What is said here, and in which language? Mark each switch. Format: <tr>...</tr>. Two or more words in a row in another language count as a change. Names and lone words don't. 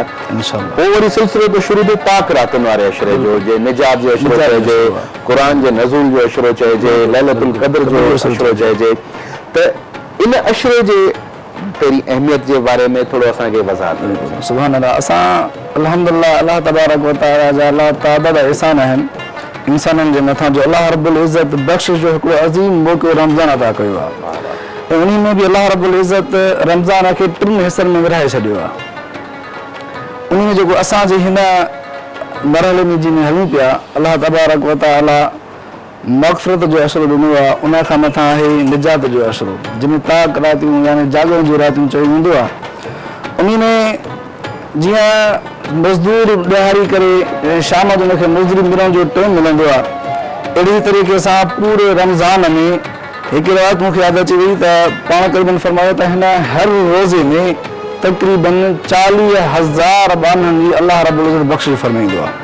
<sd>पोइ वरी सिलसिलो तो शुरू थियो पाक रातुनि वारे अशरे जो, जे निजात जो अशरो चइजे, क़ुर जे नज़ूल जो अशरो चइजे,</sd> <ar>ليلة القدر</ar> <sd>जो अशरो चइजे। त इन अशरे जे तेरी अहमियत जे बारे में थोड़ो असांखे वज़ाहत।</sd> <ar>سبحان الله.</ar> <sd>असां अल्हम्दुलिल्लाह</sd> <ar>الله تبارك و تعالى</ar> <sd>जा अल्लाह ताला जा एहसान आहिनि इंसाननि जे मथां, जो</sd> <ar>الله رب العزة</ar> <sd>बख़्शिश जो हिकिड़ो अज़ीम मौक़ो रमज़ान अता कयो आहे। ऐं उन में बि</sd> <ar>الله رب العزة</ar> <sd>रमज़ान खे 3 हिसनि में विरहाए छॾियो आहे। उन में जेको असांजे हिन मरहले में जिन हलूं पिया,</sd> <ar>الله تبارك و تعالى</ar> <sd>मग़फ़िरत जो अशरो ॾिनो आहे, उन खां मथां आहे निजात जो अशरो, जंहिंमें ताक़ रातियूं यानी जागण जूं रातियूं चयो वेंदो आहे। उन में जीअं मज़दूर ॾियारी करे शाम जो हुनखे मज़दूरी मिलण जो टाइम मिलंदो आहे, अहिड़ी तरीक़े सां पूरे रमज़ान में हिकु राति मूंखे यादि अची वई त पाण क़रीबन फरमायो त हिन हर रोज़े में तक़रीबन 40,000 बाननि जी</sd> <ar>الله رب العزة</ar> <sd>बख़्शिश फरमाईंदो आहे।</sd>